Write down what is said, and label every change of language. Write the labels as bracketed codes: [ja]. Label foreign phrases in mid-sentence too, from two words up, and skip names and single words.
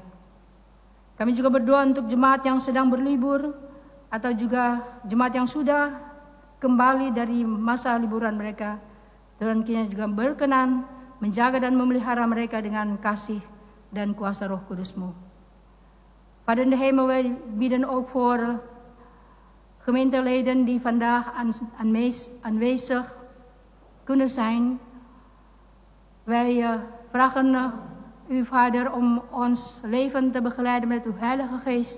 [id] Kami juga berdoa untuk jemaat yang sedang berlibur atau juga jemaat yang sudah kembali dari masa liburan mereka. Tuhan kiranya juga berkenan menjaga dan memelihara mereka dengan kasih dan kuasa Roh Kudus-Mu. [nl] Vader in de hemel, wij bieden ook voor gemeenteleden die vandaag aanwezig kunnen zijn. Wij vragen u, Vader, om ons leven te begeleiden met uw Heilige Geest.